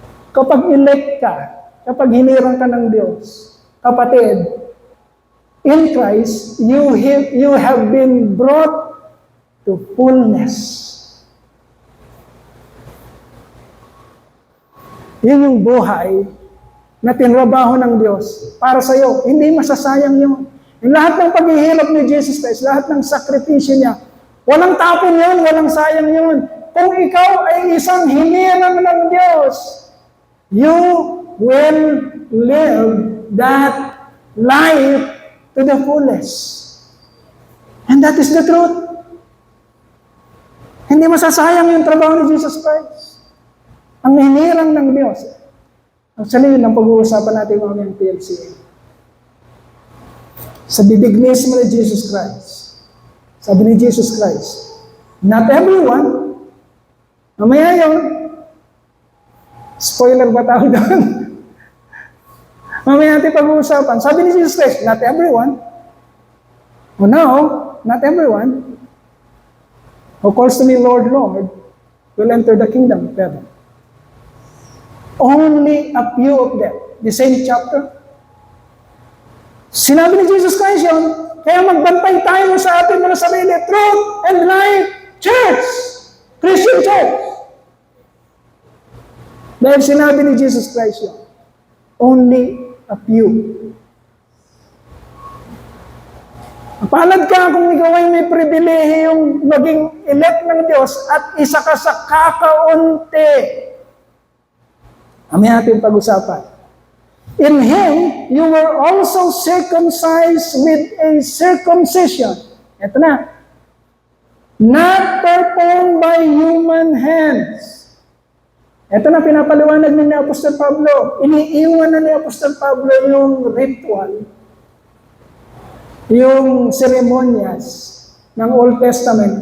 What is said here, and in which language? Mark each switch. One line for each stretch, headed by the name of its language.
Filipino: Kapag elect ka, kapag hinirang ka ng Diyos, kapatid,
English: in Christ, you have been brought to fullness.
Filipino: Yun yung buhay na tinrabaho ng Diyos para sa iyo. Hindi masasayang yun. Yung lahat ng paghihirap ni Jesus Christ, lahat ng sakripisyo niya, walang tapon yun, walang sayang yun. Kung ikaw ay isang hinirang ng Diyos,
English: you will live that life to the fullest. And that is the truth.
Filipino: Hindi masasayang yung trabaho ni Jesus Christ. Ang hinirang ng Diyos. Actually, yun ang pag-uusapan natin ngayon ng PLCA. Sa bibig mismo ni Jesus Christ. Sabi ni Jesus Christ,
English: not everyone.
Filipino: Mamaya yun. Spoiler ba tawag doon? Mamaya natin pag-uusapan. Sabi ni
English: Jesus Christ, not everyone. Oh no, not everyone who calls to me Lord, Lord, will enter the kingdom of heaven. Only a few of them. The same chapter.
Filipino: Sinabi ni Jesus Christ yun, kaya magbantay tayo sa ating mga sarili.
English: Truth and Life Church. Christian Church.
Filipino: Dahil sinabi ni Jesus Christ yun,
English: only a few.
Filipino: Palad ka kung ikaw ay may pribilehiyong maging elect ng Diyos at isa ka sa kakaunti. Kami natin pag-usapan.
English: In Him, you were also circumcised with a circumcision.
Filipino: Ito na.
English: Not performed by human hands.
Filipino: Ito na pinapaliwanag ni Apostol Pablo. Iniiwan na ni Apostol Pablo yung ritual, yung seremonyas ng Old Testament.